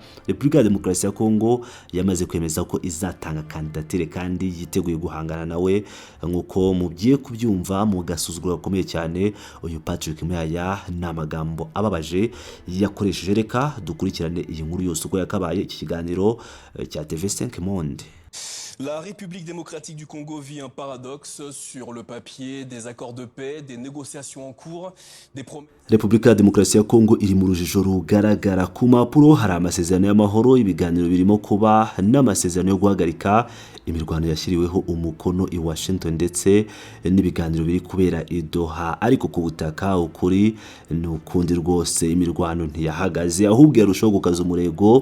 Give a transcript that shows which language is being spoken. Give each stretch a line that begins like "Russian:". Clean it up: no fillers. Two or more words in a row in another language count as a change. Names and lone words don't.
Kinyarwanda: Repubulika ya Demokarasi ya Kongo yamaze kwemeza ko izatanga kandidatire kandi yiteguye guhangana nawe, nk'uko mugiye kubyumva mu gasuzuguro gakomeye cyane. Uyu Patrick Muyaya ni amagambo ababaje yakoresheje. Reka dukurikirane iyi nkuru yose uko yakabaye, iki kiganiro cya TV5 Monde.
French: La République démocratique du Congo vit un paradoxe. Sur le papier, des accords de paix, des négociations en cours, des promesses.
Kinyarwanda: Repubulika ya Demokarasi ya Kongo iri mu rujijo rugaragara. Ku mpapuro hari amasezerano y'amahoro, ibiganiro birimo kuba n'amasezerano yo guhagarika imirwano yashyiriweho umukono i Washington, ndetse n'ibiganiro biri kubera i Doha. Ariko ku butaka ukuri ni ukundi rwose, imirwano ntiyahagaze, ahubwo yarushaho gukaza umurego.